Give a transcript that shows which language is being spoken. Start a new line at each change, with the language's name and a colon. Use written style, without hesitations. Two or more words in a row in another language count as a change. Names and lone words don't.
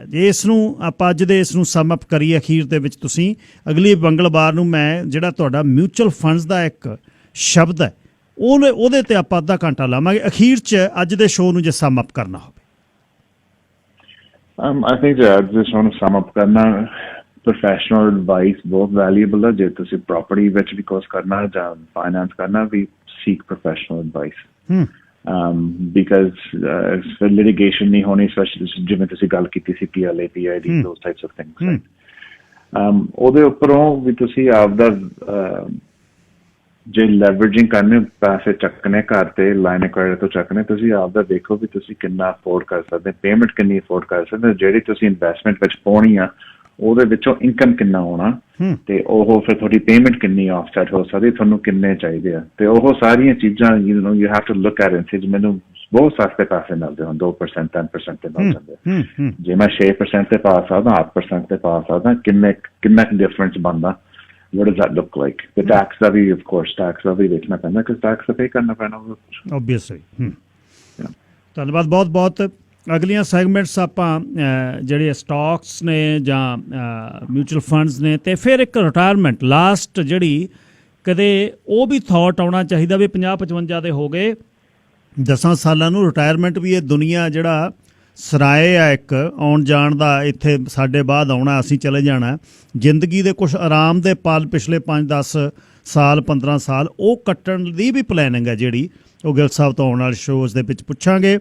Punjabi: ਜੇ ਇਸ ਨੂੰ ਆਪਾਂ ਅੱਜ ਦੇ ਇਸ ਨੂੰ
English: sum up
Punjabi: ਕਰੀਏ ਅਖੀਰ ਦੇ ਵਿੱਚ, ਤੁਸੀਂ ਅਗਲੀ ਮੰਗਲਵਾਰ ਨੂੰ ਮੈਂ ਜਿਹੜਾ ਤੁਹਾਡਾ
English: mutual funds
Punjabi: ਦਾ ਇੱਕ ਸ਼ਬਦ ਹੈ ਉਹਦੇ ਤੇ ਆਪਾਂ ਅੱਧਾ ਘੰਟਾ ਲਾਵਾਂਗੇ ਅਖੀਰ 'ਚ ਅੱਜ ਦੇ ਸ਼ੋਅ ਨੂੰ ਜੇ
English: sum up
Punjabi: ਕਰਨਾ ਹੋਵੇ।
English: I think
Punjabi: ਅੱਜ ਦੇ ਸ਼ੋਅ ਨੂੰ
English: sum up
Punjabi: ਕਰਨਾ,
English: professional advice
Punjabi: ਬਹੁਤ ਵੈਲਿਊਬਲ ਹੈ। ਜੇ ਤੁਸੀਂ ਪ੍ਰਾਪਰਟੀ ਵਿੱਚ ਵੀ ਕੋਰਸ ਕਰਨਾ ਜਾਂ ਫਾਈਨੈਂਸ ਕਰਨਾ,
English: we seek professional advice. because litigation
Punjabi: ਨਹੀਂ ਹੋਣੀ, ਜਿਵੇਂ ਤੁਸੀਂ ਗੱਲ ਕੀਤੀ ਸੀ
English: PLA, PID, those types of things, right?
Punjabi: ਉਹਦੇ ਉੱਪਰੋਂ ਵੀ ਤੁਸੀਂ ਆਪਦਾ ਜੇ ਲੈਵਰੇਜਿੰਗ ਕਰਨੇ, ਪੈਸੇ ਚੱਕਣੇ ਘਰ ਤੇ
English: line credit
Punjabi: ਤੋਂ ਚੱਕਣੇ, ਤੁਸੀਂ ਆਪਦਾ ਦੇਖੋ ਵੀ ਤੁਸੀਂ ਕਿੰਨਾ ਅਫੋਰਡ ਕਰ ਸਕਦੇ, ਪੇਮੈਂਟ ਕਿੰਨੀ ਅਫੋਰਡ ਕਰ ਸਕਦੇ, ਜਿਹੜੀ ਤੁਸੀਂ ਇਨਵੈਸਟਮੈਂਟ ਵਿੱਚ ਪਾਉਣੀ ਆ ਉਹਦੇ ਵਿੱਚੋਂ ਇਨਕਮ ਕਿੰਨਾ ਹੋਣਾ, ਤੇ ਉਹ ਫਿਰ ਤੁਹਾਡੀ ਪੇਮੈਂਟ ਕਿੰਨੀ ਆਫਸੈਟ ਹੋ ਸਕਦੀ, ਤੁਹਾਨੂੰ ਕਿੰਨੇ ਚਾਹੀਦੇ ਆ। ਤੇ ਉਹ ਸਾਰੀਆਂ ਚੀਜ਼ਾਂ
English: you have to look at and say
Punjabi: ਮੈਨੂੰ ਬਹੁਤ ਸਸਤੇ ਪੈਸੇ ਮਿਲਦੇ ਹਨ, 2%, 10% ਤੇ ਮਿਲ ਜਾਂਦੇ। ਜੇ ਮੈਂ 6% ਤੇ ਪਾ ਸਕਦਾ, 8% ਤੇ ਪਾ ਸਕਦਾ, ਕਿੰਨਾ ਡਿਫਰੈਂਸ ਬਣਦਾ,
English: what does that look like? The tax
Punjabi: ਦਾ ਵੀ
English: of course tax
Punjabi: ਦਾ ਵੀ ਦੇਖਣਾ ਪੈਂਦਾ,
English: because tax
Punjabi: ਤਾਂ pay ਕਰਨਾ ਪੈਣਾ obviously। ਧੰਨਵਾਦ ਬਹੁਤ ਬਹੁਤ। ਅਗਲੀਆਂ ਸੈਗਮੈਂਟਸ ਆਪਾਂ ਜਿਹੜੇ ਸਟਾਕਸ ਨੇ ਜਾਂ
English: mutual funds
Punjabi: ਨੇ, ਅਤੇ ਫਿਰ ਇੱਕ ਰਿਟਾਇਰਮੈਂਟ ਲਾਸਟ ਜਿਹੜੀ ਕਦੇ ਉਹ ਵੀ ਥਾਟ ਆਉਣਾ ਚਾਹੀਦਾ ਵੀ 50-55 ਦੇ ਹੋ ਗਏ, 10 ਸਾਲਾਂ ਨੂੰ ਰਿਟਾਇਰਮੈਂਟ ਵੀ ਇਹ ਦੁਨੀਆ ਜਿਹੜਾ ਸਰਾਏ ਆ ਇੱਕ ਆਉਣ ਜਾਣ ਦਾ, ਇੱਥੇ ਸਾਡੇ ਬਾਅਦ ਆਉਣਾ, ਅਸੀਂ ਚਲੇ ਜਾਣਾ, ਜ਼ਿੰਦਗੀ ਦੇ ਕੁਛ ਆਰਾਮ ਦੇ ਪਲ ਪਿਛਲੇ 5-10 ਸਾਲ 15 ਸਾਲ ਉਹ ਕੱਟਣ ਦੀ ਵੀ ਪਲੈਨਿੰਗ ਹੈ ਜਿਹੜੀ ਉਹ ਗਿੱਲ ਸਾਹਿਬ ਤੋਂ ਆਉਣ ਵਾਲੇ ਸ਼ੋਅਜ਼ ਦੇ ਵਿੱਚ ਪੁੱਛਾਂਗੇ।